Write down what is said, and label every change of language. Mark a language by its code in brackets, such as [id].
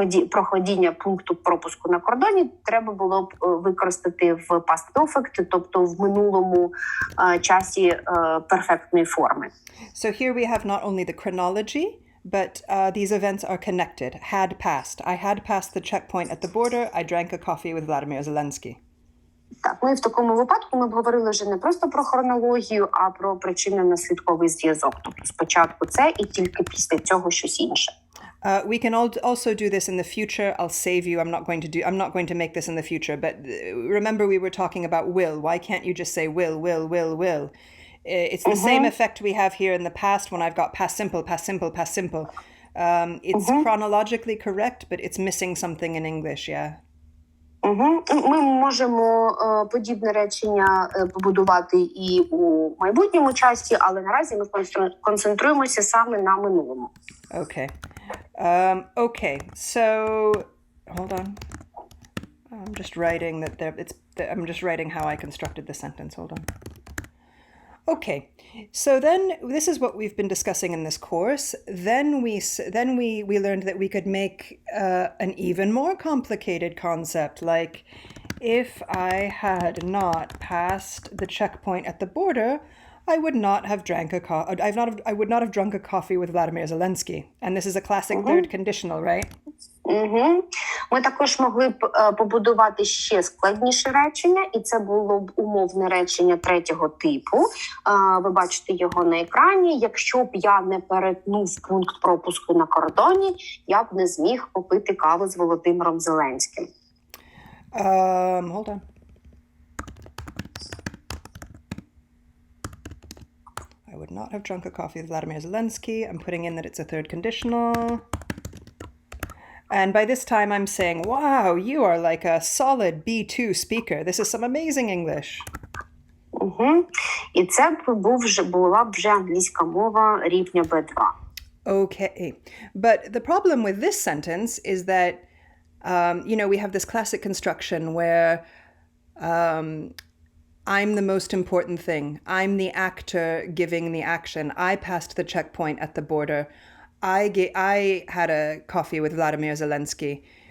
[uk] проходіння пункту пропуску на кордоні, треба було б використати в past perfect, тобто в минулому часі перфектної форми. [en] So here we have not only the chronology, but these events are connected. Had passed. I had passed the checkpoint at the border. I drank a coffee with Vladimir Zelensky. [uk] Так, ну і в такому випадку ми б говорили вже не просто про хронологію, а про причинно-наслідковий зв'язок. Тобто спочатку це і тільки після цього щось інше. [en] We can also do this in the future. I'll save you. I'm not going to make this in the future. But remember, we were talking about will. Why can't you just say will? It's the same effect we have here in the past when I've got past simple. It's chronologically correct, but it's missing something in English, yeah. [uk] Ми можемо подібне речення побудувати і у майбутньому часі, але наразі ми концентруємося саме на минулому. [en] Okay. Okay. So, hold on. I'm just writing I'm just writing how I constructed the sentence. Hold on. Okay. So then this is what we've been discussing in this course. Then we learned that we could make an even more complicated concept, like if I had not passed the checkpoint at the border, I would not have I would not have drunk a coffee with Vladimir Zelensky. And this is a classic third conditional, right? [uk] Ми також могли б побудувати ще складніше речення, і це було б умовне речення третього типу. Ви бачите його на екрані. Якщо б я не перетнув пункт пропуску на кордоні, я б не зміг попити каву з Володимиром Зеленським. [en] Hold on. I would not have drunk a coffee with Vladimir Zelensky. I'm putting in that it's a third conditional. And by this time I'm saying, wow, you are like a solid B2 speaker. This is some amazing English. [uk] І це була б вже англійська мова рівня B2. [en] Okay. But the problem with this sentence is that, we have this classic construction where I'm the most important thing. I'm the actor giving the action. I passed the checkpoint at the border. I had a coffee with Vladimir Zelensky.